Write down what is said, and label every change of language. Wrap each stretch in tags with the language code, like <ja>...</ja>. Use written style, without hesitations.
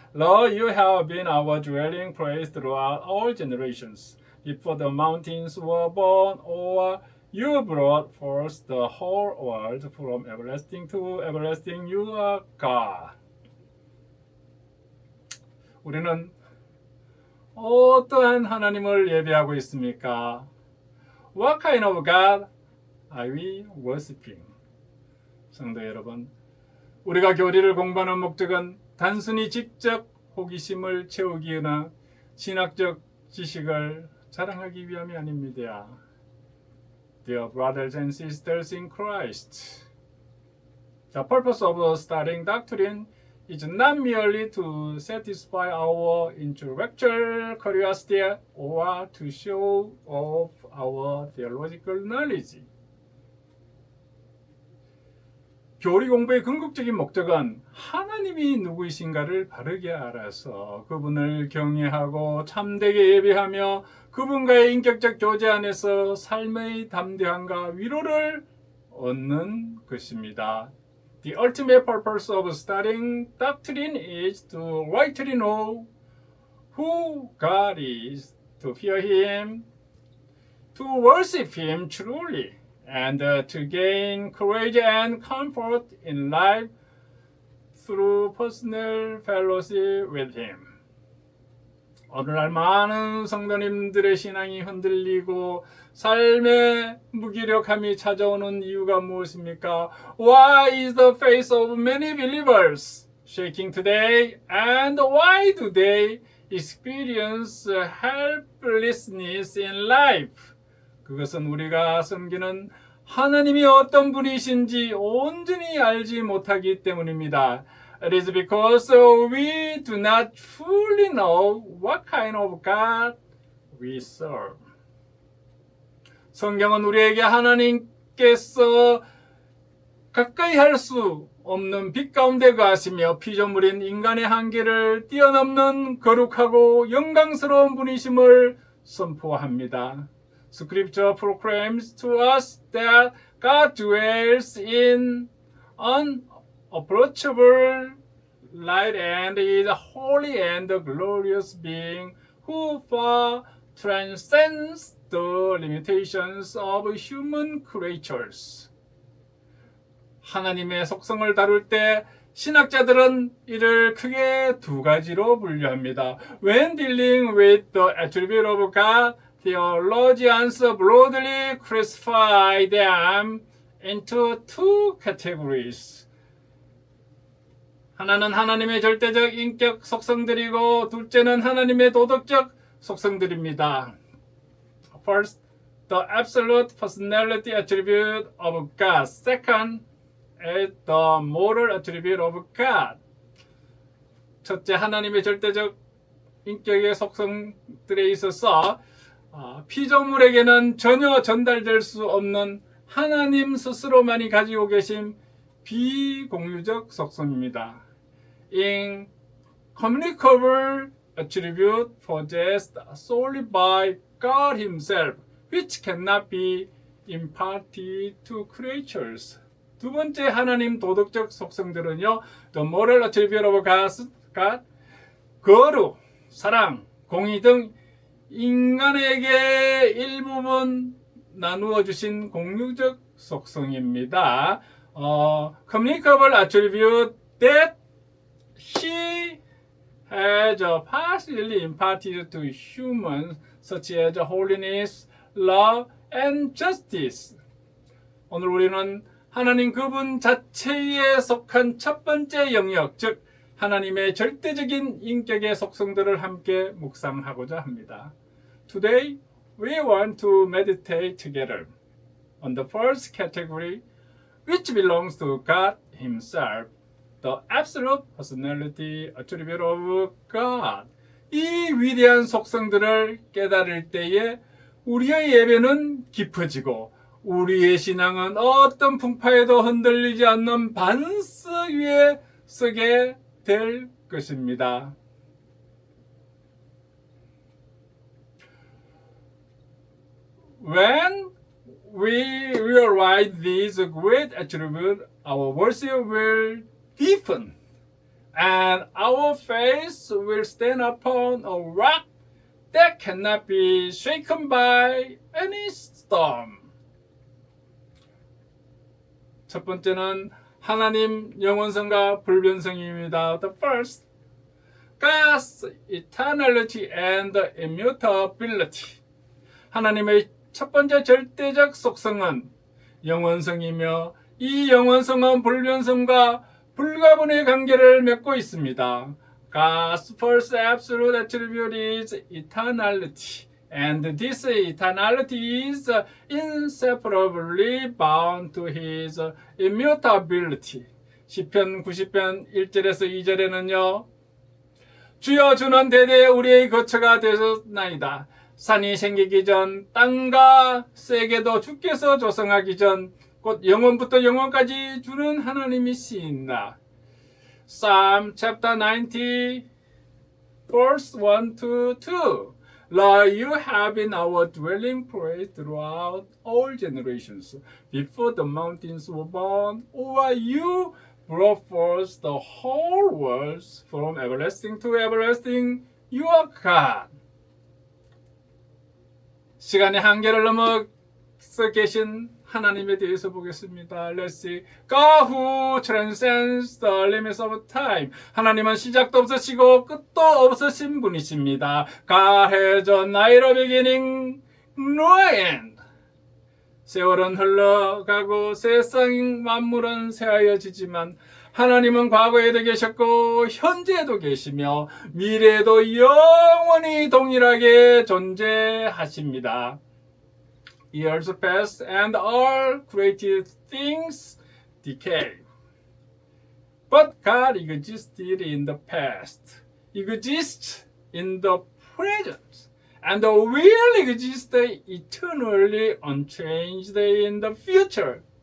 <en>Lord, you have been our dwelling place throughout all generations. Before the mountains were born, or you brought forth the whole world from everlasting to everlasting. You are God.</en> <ko>우리는 어떠한 하나님을 예배하고 있습니까?</ko> <en>What kind of God are we worshiping?</en> <ko>성도 여러분, 우리가 교리를 공부하는 목적은 단순히 직접 호기심을 채우기나 신학적 지식을 자랑하기 위함이 아닙니다.</ko> <en>Dear brothers and sisters in Christ, the purpose of studying doctrine is not merely to satisfy our intellectual curiosity or to show off our theological knowledge.</en> <ko>교리 공부의 궁극적인 목적은 하나님이 누구이신가를 바르게 알아서 그분을 경외하고 참되게 예배하며 그분과의 인격적 교제 안에서 삶의 담대함과 위로를 얻는 것입니다.</ko> <en>The ultimate purpose of studying doctrine is to rightly know who God is, to fear Him, to worship Him truly, and to gain courage and comfort in life through personal fellowship with Him.</en> <ko>오늘날 많은 성도님들의 신앙이 흔들리고 삶의 무기력함이 찾아오는 이유가 무엇입니까?</ko> <en>Why is the faith of many believers shaking today? And why do they experience helplessness in life?</en> <ko>그것은 우리가 섬기는 하나님이 어떤 분이신지 온전히 알지 못하기 때문입니다.</ko> <en>It is because we do not fully know what kind of God we serve.</en> <ko>성경은 우리에게 하나님께서 가까이 할 수 없는 빛 가운데 거하시며 피조물인 인간의 한계를 뛰어넘는 거룩하고 영광스러운 분이심을 선포합니다.</ko> <en>Scripture proclaims to us that God dwells in unapproachable light and is a holy and glorious being who far transcends the limitations of human creatures.</en> <ko>하나님의 속성을 다룰 때 신학자들은 이를 크게 두 가지로 분류합니다.</ko> <en>When dealing with the attribute of God, theologians broadly classify them into two categories.</en> <ko>하나는 하나님의 절대적 인격 속성들이고 둘째는 하나님의 도덕적 속성들입니다.</ko> <en>First, the absolute personality attribute of God. Second, the moral attribute of God.</en> <ko>첫째, 하나님의 절대적 인격의 속성들에 있어서 피조물에게는 전혀 전달될 수 없는 하나님 스스로만이 가지고 계신 비공유적 속성입니다.</ko> <en>Incommunicable attribute possessed solely by God Himself, which cannot be imparted to creatures.</en> <ko>두 번째 하나님 도덕적 속성들은요,</ko> <en>the moral attribute of God,</en> <ko>거룩, 사랑, 공의 등 인간에게 일부분 나누어 주신 공유적 속성입니다.</ko> <en>Communicable attribute that He has partially imparted to humans, such as holiness, love, and justice.</en> <ko>오늘 우리는 하나님 그분 자체에 속한 첫 번째 영역, 즉 하나님의 절대적인 인격의 속성들을 함께 묵상하고자 합니다.</ko> <en>Today, we want to meditate together on the first category, which belongs to God Himself, the absolute personality attribute of God.</en> <ko>이 위대한 속성들을 깨달을 때에 우리의 예배는 깊어지고 우리의 신앙은 어떤 풍파에도 흔들리지 않는 반석 위에 서게 될 것입니다.</ko> <en>When we realize these great attributes, our worship will deepen and our faith will stand upon a rock that cannot be shaken by any storm.</en> <ko>첫 번째는 하나님 영원성과 불변성입니다.</ko> <en>The first, God's eternality and immutability.</en> <ko>하나님의 첫 번째 절대적 속성은 영원성이며 이 영원성은 불변성과 불가분의 관계를 맺고 있습니다.</ko> <en>God's first absolute attribute is eternality, and this eternality is inseparably bound to His immutability.</en> <ko>시편 90편 1절에서 2절에는요. 주여 주는 대대에 우리의 거처가 되셨나이다. 산이 생기기 전 땅과 세계도 주께서 조성하기 전 곧 영원부터 영원까지 주는 하나님이시다.</ko> <en>Psalm chapter 90 verse 1 to 2. Lord, you have been our dwelling place throughout all generations. Before the mountains were born, or you brought forth the whole world from everlasting to everlasting. You are God.</en> <ko>시간의 한계를 넘어서 계신 하나님에 대해서 보겠습니다.</ko> <en>Let's see. God who transcends the limits of time.</en> <ko>하나님은 시작도 없으시고 끝도 없으신 분이십니다.</ko> <en>God has neither beginning nor end.</en> <ko>세월은 흘러가고 세상 만물은 새하여지지만 하나님은 과거에도 계셨고 현재에도 계시며 미래에도 영원히 동일하게 존재하십니다.</ko> <en>Years pass and all created things decay. But God existed in the past, exists in the present, and will exist eternally unchanged in the future.</en>